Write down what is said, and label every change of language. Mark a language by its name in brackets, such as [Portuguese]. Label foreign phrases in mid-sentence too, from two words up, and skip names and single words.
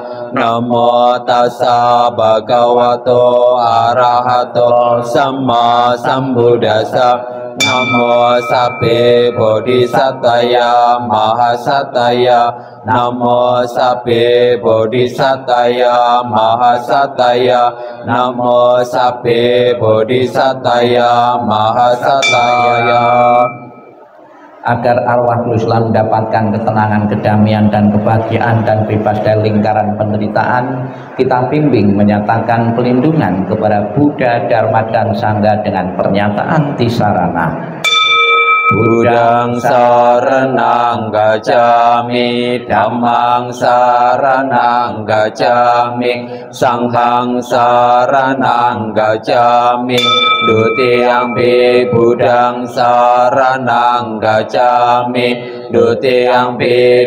[Pali] Namo Tassa Bhagavato Arahato Sama Sambuddhassa, Namo Sabbe Bodhisattaya Mahasattaya, Namo Sabbe Bodhisattaya Mahasattaya, Namo Sabbe Bodhisattaya Mahasattaya. [Indonesian] Agar arwah Islam mendapatkan ketenangan, kedamaian, dan kebahagiaan dan bebas dari lingkaran penderitaan, kita bimbing menyatakan pelindungan kepada Buddha, Dharma, dan Sangha dengan pernyataan tisarana. [Pali] Buddhang saranang gacchami, Dhammang saranang gacchami, Sanghang saranang gacchami, Dutiyampi Buddhang saranang gacchami, Dutiyampi